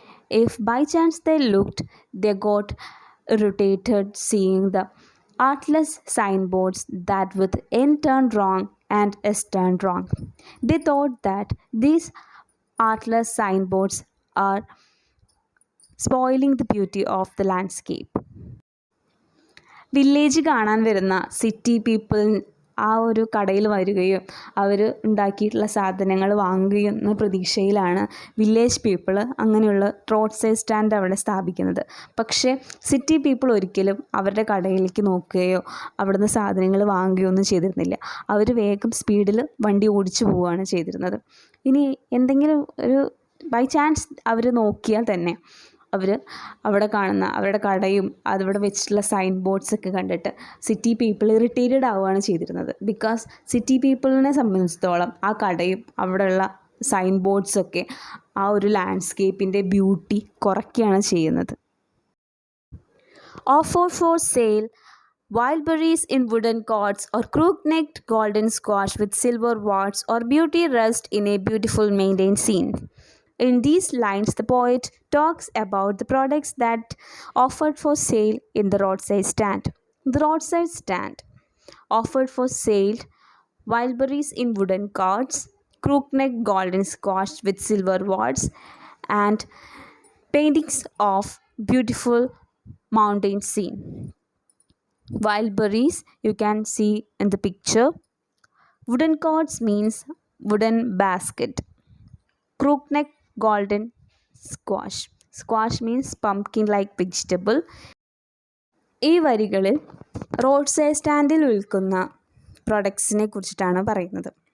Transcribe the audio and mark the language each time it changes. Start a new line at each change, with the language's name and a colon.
English: If by chance they looked, they got irritated seeing the artless signboards that with end turned wrong and is turned wrong. They thought that these artless signboards are spoiling the beauty of the landscape.
Malayalam: Village കാണാൻ വരുന്ന city people ആ ഒരു കടയിൽ വരികയും അവർ ഉണ്ടാക്കിയിട്ടുള്ള സാധനങ്ങൾ വാങ്ങുകയും എന്ന പ്രതീക്ഷയിലാണ് വില്ലേജ് പീപ്പിൾ അങ്ങനെയുള്ള റോഡ് സൈഡ് സ്റ്റാൻഡ് അവിടെ സ്ഥാപിക്കുന്നത്. പക്ഷേ സിറ്റി പീപ്പിൾ ഒരിക്കലും അവരുടെ കടയിലേക്ക് നോക്കുകയോ അവിടുന്ന് സാധനങ്ങൾ വാങ്ങുകയോ ഒന്നും ചെയ്തിരുന്നില്ല. അവർ വേഗം സ്പീഡിൽ വണ്ടി ഓടിച്ചു പോവുകയാണ് ചെയ്തിരുന്നത്. ഇനി എന്തെങ്കിലും ഒരു ബൈ ചാൻസ് അവർ നോക്കിയാൽ തന്നെ അവർ അവിടെ കാണുന്ന അവരുടെ കടയും അതിവിടെ വെച്ചിട്ടുള്ള സൈൻ ബോർഡ്സൊക്കെ കണ്ടിട്ട് സിറ്റി പീപ്പിൾ ഇറിറ്റേറ്റഡ് ആവുകയാണ് ചെയ്തിരുന്നത്. ബിക്കോസ് സിറ്റി പീപ്പിളിനെ സംബന്ധിച്ചിടത്തോളം ആ കടയും അവിടെയുള്ള സൈൻ ബോർഡ്സൊക്കെ ആ ഒരു ലാൻഡ്സ്കേപ്പിൻ്റെ ബ്യൂട്ടി കുറയ്ക്കുകയാണ് ചെയ്യുന്നത്.
English: Offer for sale wild berries in wooden quarts, or crook-necked golden squash with silver warts, or beauty rest in a beautiful maintained scene. In these lines, the poet talks about the products that offered for sale in the roadside stand. The roadside stand offered for sale wild berries in wooden carts, crook-necked golden squash with silver warts, and paintings of beautiful mountain scene. Wild berries you can see in the picture. Wooden carts means wooden basket. Crook-necked golden squash. Squash means pumpkin like vegetable.
Malayalam: ഈ വരികളിൽ road side സ്റ്റാൻഡിൽ വിൽക്കുന്ന പ്രൊഡക്ട്സിനെ കുറിച്ചിട്ടാണ് പറയുന്നത്.